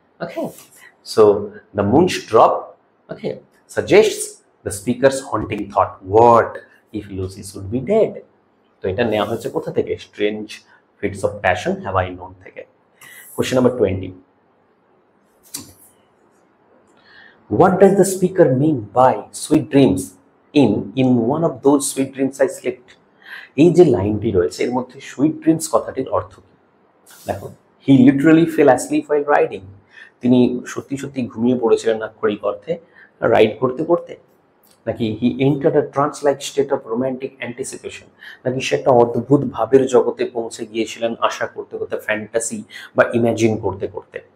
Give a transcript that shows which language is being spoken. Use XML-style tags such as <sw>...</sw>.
<en>Okay, so the moon's drop, okay, suggests the speaker's haunting thought, what if Lucy should be dead.</en> <bn>তো এটা নেওয়া হয়েছে কোথা থেকে?</bn> <en>strange fits of passion have I known</en> <bn>থেকে।</bn> <en>Question number 20. What does the speaker mean by sweet dreams in one of those sweet dreams I slept?</en> <bn>এই যে লাইনটি রয়েছে এর মধ্যে সুইট ড্রিমস কথাটির অর্থ কি? দেখো,</bn> <en>he literally fell asleep while riding,</en> <bn>তিনি সত্যি সত্যি ঘুমিয়ে পড়েছিলেন আক্ষরিক অর্থে রাইড করতে করতে, নাকি</bn> <en>he entered a trance like state of romantic anticipation,</en> <bn>নাকি সে একটা অদ্ভুত ভাবের জগতে পৌঁছে গিয়েছিলেন আশা করতে করতে, ফ্যান্টাসি বা ইমাজিন করতে করতে।</bn>